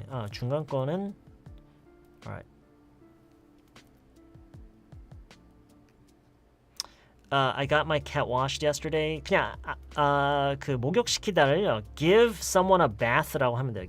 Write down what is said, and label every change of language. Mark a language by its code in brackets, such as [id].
[ko] 중간 거는 alright. [en] I got my cat washed yesterday. [ko] 그냥 그 목욕시키다를 [en] give someone a bath [ko] 라고 하면 돼요.